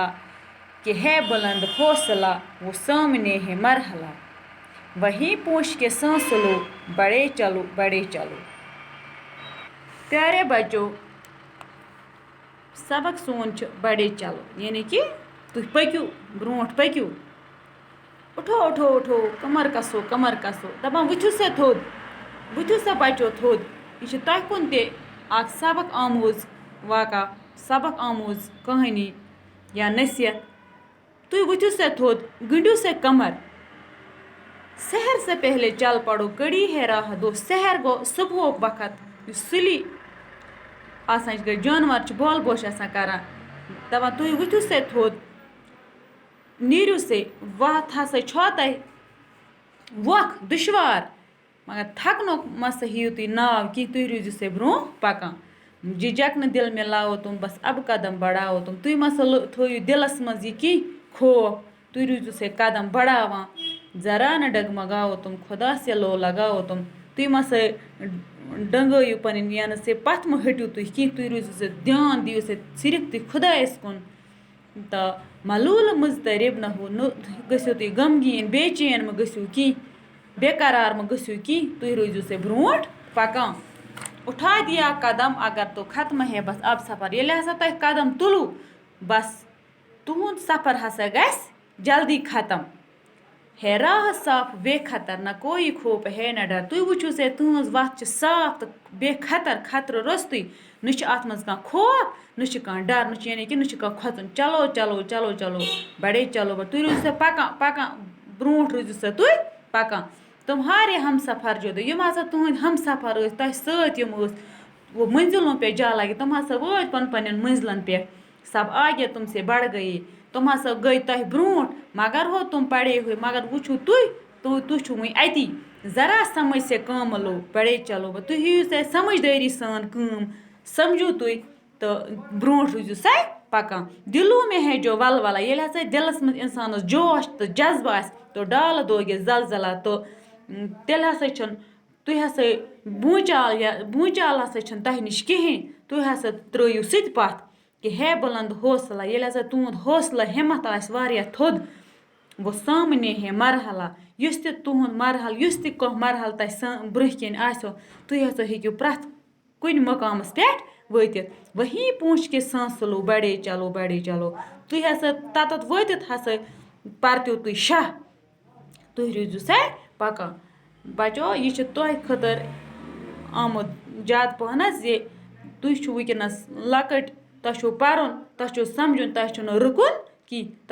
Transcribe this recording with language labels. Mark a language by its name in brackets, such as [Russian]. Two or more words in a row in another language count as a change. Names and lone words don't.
[Urdu] کہ ہے بلند حوصلہ وہ سامنے ہے مرحلہ. وہیں پوچھ کے سانس لو بڑے چلو. پیارے بچو [Kashmiri] سبق سون [Urdu] بڑے چلو [Kashmiri] یعنی کہ تُہۍ پٔکِو برونٛٹھ پٔکِو. اٹھو کمر کسو دپان ؤتھِو سا تھوٚد. ؤتھِو سا بچو تھوٚد. یہ چھُ تۄہہِ کُن تہِ اکھ سبق آموز واقع سبق آموز کہانی یا نصیحت. تُہۍ ؤتھِو سا تھوٚد گٔنڈِو سا کمر. [Urdu] سحر سے پہلے چل پڑو کڑی ہے راہ دو. [Kashmiri] سحر گو صبحُک وقت یُس سُلی آسان چھِ جانور چھِ بال بوش آسان کران. دپان تُہۍ ؤتھِو سا تھوٚد نیٖرِو سے. وَتھ ہسا چھو تۄہہِ وۄکھ دُشوار مگر تھکنُک مَسا ہیٚیِو تُہۍ ناو کینٛہہ تُہۍ روٗزِو سا برونٛہہ پکان. [Urdu] جھجک نہٕ دل میں لاؤ تم بس اب قدم بڑھاؤ تم. [Kashmiri] تُہۍ مَسا تھٲیِو دِلس منٛز یہِ کینٛہہ خوف. تُہۍ روٗزِو سا قدم بڑھاوان. [Urdu] ذرا نہ ڈگمگاؤ تم خدا سے لو لگاؤ تم. [Kashmiri] تُہۍ مَسا ڈنٛگٲیِو پنٕنۍ یعنی سے پتھ مہٕ ہٹِو تُہۍ کینٛہہ. تُہۍ روٗزِو سا دھیان دِیِو سا صرف تُہۍ خۄدایس کُن. تہٕ [Urdu] ملول مضطرب نہ ہو [Kashmiri] نہ گٔژھِو تُہۍ غمگیٖن بے چین مہٕ گٔژھِو کینٛہہ. بے قرار مہٕ گٔژھِو کینٛہہ. تُہۍ روٗزِو سا برونٛٹھ پکان. [Urdu] اٹھا دیا قدم اگر تو ختم ہے بس اب سفر. [Kashmiri] ییٚلہِ ہسا تۄہہِ قدم تُلو بس تُہُنٛد سفر ہسا گژھِ جلدی ختم. [Urdu] ہے راہ صاف بے خطر نہ کوئی خوف ہے نہ ڈر. [Kashmiri] تُہۍ وٕچھِو سا تُہٕنٛز وَتھ چھِ صاف تہٕ بے خطرٕ روٚستُے. نہ چھِ اَتھ منٛز کانٛہہ خوف نہ چھِ کانٛہہ ڈر نہ چھِ یعنی کہ نہ چھِ کانٛہہ کھۄژُن. [Urdu] چلو بڑے چلو. [Kashmiri] تُہۍ روٗزِو سا پکان برونٛٹھ روٗزِو سا تُہۍ پکان. [Urdu] تمہارے ہم سفر جو تھے [Kashmiri] یِم ہسا تُہٕنٛدۍ ہم سفر ٲسۍ تۄہہِ سۭتۍ یِم ٲسۍ [Urdu] وہ منزلوں پہ جا لگے. [Kashmiri] تم ہسا وٲتۍ پنٕنٮ۪ن منزلن پٮ۪ٹھ. [Urdu] سب آگے تم سے بڑھ گئے. [Kashmiri] تم ہسا گٔے تۄہہِ برونٛٹھ [Urdu] مگر ہو تم پڑے ہوئے. [Kashmiri] مگر وٕچھِو تُہۍ چھُو وٕنۍ اتی. [Urdu] ذرا سمجھ سے کام لو بڑے چلو. [Kashmiri] تُہۍ ہیٚیِو سا سمجھدٲری سان کٲم. سمجھو تُہۍ تہٕ برونٛٹھ روٗزِو سا پکان. [Urdu] دلوں میں ہے جو ولولہ. [Kashmiri] ییٚلہِ ہسا دلس منٛز انسانس جوش تہٕ جذبہٕ آسہِ [Urdu] تو ڈال دو گے زلزلہ. [Kashmiri] تہٕ تیٚلہِ ہسا چھُنہٕ تُہۍ ہسا بوٗنٛچال ہسا چھُنہٕ تۄہہِ نِش کِہیٖنۍ. تُہۍ ہسا ترٲیِو سُہ تہِ پتھ. [Urdu] کہ ہے بلند حوصلہ. [Kashmiri] ییٚلہِ ہسا تُہُنٛد حوصلہ ہمت آسہِ واریاہ تھوٚد گوٚو [Urdu] سامنے ہے مرحلہ. [Kashmiri] یُس تہِ تُہُنٛد مرحلہٕ یُس تہِ کانٛہہ مرحلہٕ تۄہہِ برونٛہہ کِنۍ آسیو تُہۍ ہسا ہیٚکِو پرٛٮ۪تھ کُنہِ مقامس پٮ۪ٹھ وٲتِتھ. [Urdu] وہیں پوٗنٛچھ کے سانس لو بڑے چلو. [Kashmiri] تُہۍ ہسا تتَتھ وٲتِتھ ہسا پرتِو تُہۍ شاہ. تُہۍ روٗزِو سا پکان. بچو یہِ چھُ تۄہہِ خٲطرٕ آمُت زیادٕ پہنس زِ تُہۍ چھُو وٕنکٮ۪نس لۄکٕٹۍ. تۄہہِ چھُو پرُن تۄہہِ چھُو سمجھُن تۄہہِ چھُو نہٕ رُکُن کینٛہہ.